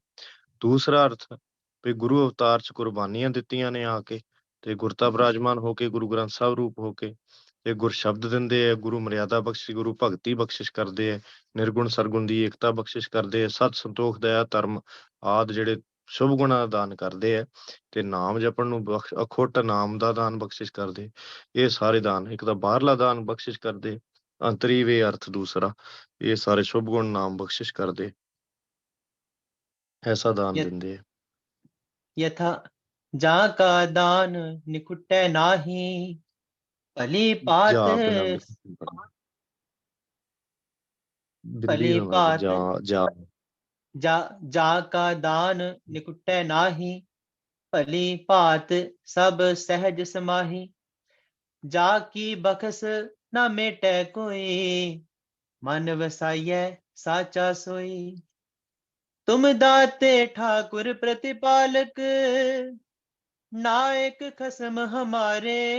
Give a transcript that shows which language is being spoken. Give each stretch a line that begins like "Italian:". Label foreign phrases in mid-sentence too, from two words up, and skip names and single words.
Punjabi: ਦੂਸਰਾ ਅਰਥ ਵੀ ਗੁਰੂ ਅਵਤਾਰ ਚ ਕੁਰਬਾਨੀਆਂ ਦਿੱਤੀਆਂ ਨੇ ਆ ਕੇ, ਤੇ ਗੁਰਤਾ ਬਿਰਾਜਮਾਨ ਹੋ ਕੇ, ਗੁਰੂ ਗ੍ਰੰਥ ਸਾਹਿਬ ਰੂਪ ਹੋ ਕੇ ਤੇ ਗੁਰ ਸ਼ਬਦ ਦਿੰਦੇ ਆ, ਗੁਰੂ ਮਰਿਆਦਾ ਬਖਸ਼ਿਸ਼, ਗੁਰੂ ਭਗਤੀ ਬਖਸ਼ਿਸ਼ ਕਰਦੇ ਆ, ਨਿਰਗੁਣ ਸਰਗੁਣ ਦੀ ਏਕਤਾ ਬਖਸ਼ਿਸ਼ ਕਰਦੇ ਆ, ਸਤ ਸੰਤੋਖ ਦਇਆ ਧਰਮ ਆਦਿ ਜਿਹੜੇ ਸ਼ੁਭ ਗੁਣਾਂ ਦਾ ਦਾਨ ਕਰਦੇ ਆ, ਤੇ ਨਾਮ ਜਪਣ ਨੂੰ ਅਖੁੱਟ ਨਾਮ ਦਾ ਦਾਨ ਬਖਸ਼ਿਸ਼ ਕਰਦੇ। ਇਹ ਸਾਰੇ ਦਾਨ, ਇੱਕ ਤਾਂ ਬਾਹਰਲਾ ਦਾਨ ਬਖਸ਼ਿਸ਼ ਕਰਦੇ, ਅੰਤਰੀ ਵੇ ਅਰਥ ਦੂਸਰਾ, ਇਹ ਸਾਰੇ ਸ਼ੁਭ ਗੁਣ ਨਾਮ ਬਖਸ਼ਿਸ਼ ਕਰਦੇ, ਐਸਾ ਦਾਨ ਯਥ- ਦਿੰਦੇ ਆ। ਯਥਾ ਜਾ ਕਾ ਦਾਨ ਨਿਖੁਟੈ ਨਾਹੀ, ਭਲੀ ਪਾਤ ਜਾ ਬਿਨਾਂ ਵਿਸਰਜਣ ਪੜ੍ਹਨਾ। ਬਿੰਦੀ भली ਨਾ ਲਾ ਕੇ पात ਜਾ ਜਾ ਜਾ ਕਾ ਦਾਨ ਨਿਖੁਟੈ ਨਾਹੀ, ਭਲੀ ਭਾਤ ਸਭ ਸਹਜ ਸਮਾਹੀ। ਜਾ ਕੀ ਬਖਸ ਨ ਮੇਟੈ ਕੋਈ, ਮਨ ਵਸਾਈਐ ਸਾਚਾ ਸੋਈ। ਤੁਮ ਦਾਤੇ ਠਾਕੁਰ ਪ੍ਰਤਿਪਾਲਕ, ਨਾਇਕ ਖਸਮ ਹਮਾਰੇ।